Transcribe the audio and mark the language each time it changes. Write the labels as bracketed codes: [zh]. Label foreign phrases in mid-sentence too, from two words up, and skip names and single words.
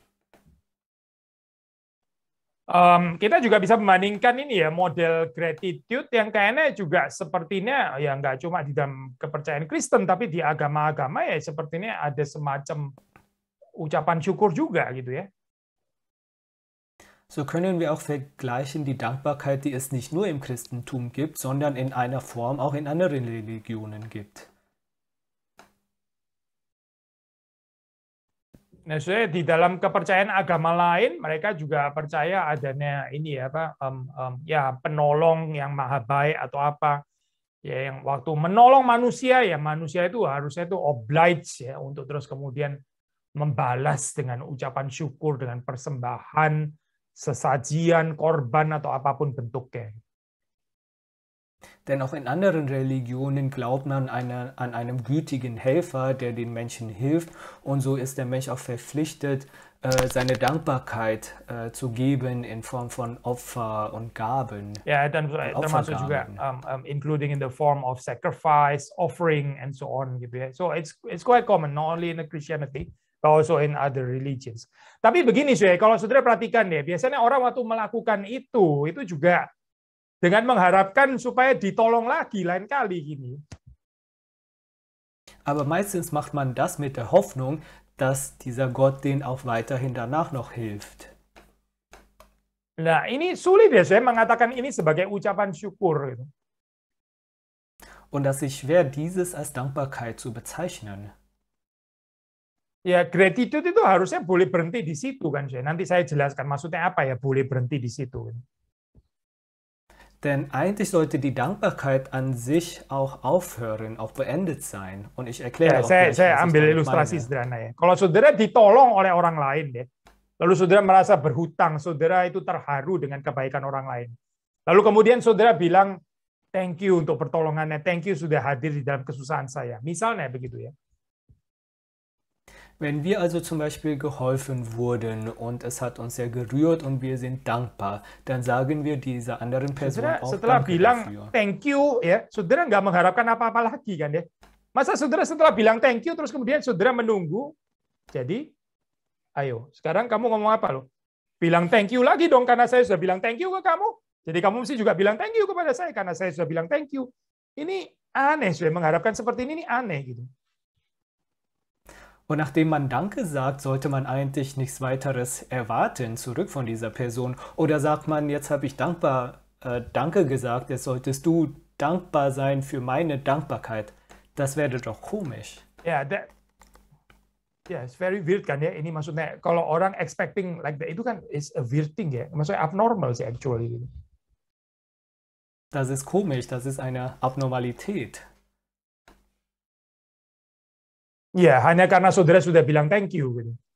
[id] Kita juga bisa membandingkan ini ya, model gratitude yang kayaknya juga sepertinya ya nggak cuma di dalam kepercayaan Kristen, tapi di agama-agama ya sepertinya ada semacam ucapan syukur juga gitu ya. [de] So können wir auch vergleichen die Dankbarkeit, die es nicht nur im Christentum gibt, sondern in einer Form auch in anderen Religionen gibt. [id] Nah, di dalam kepercayaan agama lain, mereka juga percaya adanya ini ya penolong yang maha baik atau apa ya, yang waktu menolong manusia ya manusia itu harusnya itu oblige ya untuk terus kemudian membalas dengan ucapan syukur, dengan persembahan, sesajian, korban atau apapun bentuknya. [de] Denn auch in anderen Religionen glaubt man an einen gütigen Helfer, der den Menschen hilft. Und so ist der Mensch auch verpflichtet, seine Dankbarkeit zu geben in Form von Opfer und Gaben. Ja, [id] dan termasuk juga [en] including in the form of sacrifice, offering, and so on [id] gitu ya. [en] So it's quite common, not only in the Christianity, but also in other religions. [id] Tapi begini kalau saudara perhatikan deh, biasanya orang waktu melakukan itu juga dengan mengharapkan supaya ditolong lagi lain kali gini. [de] Aber meistens macht man das mit der Hoffnung, dass dieser Gott denen auch weiterhin danach noch hilft. [id] Nah, ini sulit ya saya mengatakan ini sebagai ucapan syukur gitu. [de] Und das ist schwer, dieses als Dankbarkeit zu bezeichnen. [id] Ya, gratitude itu harusnya boleh berhenti di situ kan, nanti saya jelaskan maksudnya apa ya boleh berhenti di situ. [de] Denn eigentlich sollte die Dankbarkeit an sich auch aufhören, auch beendet sein. Und ich erkläre auch gleich, [id] saya ambil ilustrasi sederhana ya. Kalau saudara ditolong oleh orang lain deh, lalu saudara merasa berhutang, saudara itu terharu dengan kebaikan orang lain. Lalu kemudian saudara bilang, [en] thank you [id] untuk pertolongannya, [en] thank you [id] sudah hadir di dalam kesusahan saya. Misalnya begitu ya. [de] Wenn wir also zum Beispiel geholfen wurden und es hat uns sehr gerührt und wir sind dankbar, dann sagen wir dieser anderen Person auch [id] setelah [de] Danke [id] bilang [de] dafür. [en] Thank you [id] ya, saudara nggak mengharapkan apa-apa lagi kan ya. Masa saudara setelah bilang [en] thank you [id] terus kemudian saudara menunggu. Jadi, ayo sekarang kamu ngomong apa loh? Bilang [en] thank you [id] lagi dong karena saya sudah bilang [en] thank you [id] ke kamu. Jadi kamu mesti juga bilang [en] thank you [id] kepada saya karena saya sudah bilang [en] thank you. [id] Ini aneh, saya mengharapkan seperti ini aneh gitu. [de] Und nachdem man Danke sagt, sollte man eigentlich nichts weiteres erwarten zurück von dieser Person. Oder sagt man, jetzt habe ich Danke gesagt, jetzt solltest du dankbar sein für meine Dankbarkeit. Das wäre doch komisch. [id] Ya, [en] it's very weird [id] kan ya. Ini maksudnya kalau orang [en] expecting like that [id] itu kan [en] is a weird thing [id] ya. Maksudnya abnormal sih actually gitu. [de] Das ist komisch, das ist eine Abnormalität. [id] Ya, hanya karena saudara sudah bilang [en] thank you [id] gitu.